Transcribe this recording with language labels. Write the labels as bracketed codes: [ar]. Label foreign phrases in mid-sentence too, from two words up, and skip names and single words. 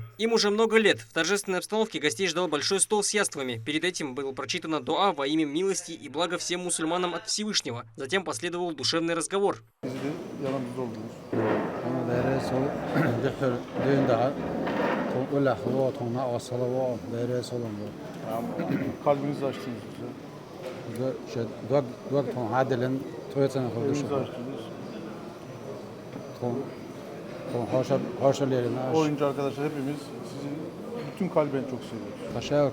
[ru] Им уже много лет. В торжественной обстановке гостей ждал большой стол с яствами. Перед этим было прочитано дуа во имя милости и блага всем мусульманам от Всевышнего. Затем последовал душевный разговор. [tr] Kalbinizi açtınız bize. Oyuncu arkadaşlar hepimiz sizi bütün kalben çok seviyoruz.